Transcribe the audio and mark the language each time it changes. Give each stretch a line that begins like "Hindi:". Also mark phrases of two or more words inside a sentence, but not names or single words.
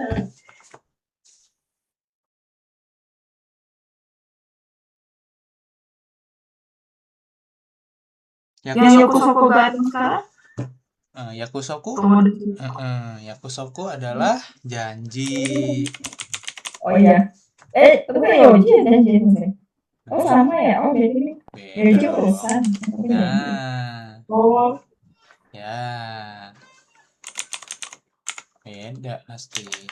Indonesian: Yang Yakusoku ga ada sekarang? Yakusoku. Tomodachi. Yakusoku adalah janji. Oh iya. Tapi Yoji ya janji maksudnya. Oh sama ya. Oh beda nih. Yoji Beda. urusan. Nah, Oh. ya. Beda pasti.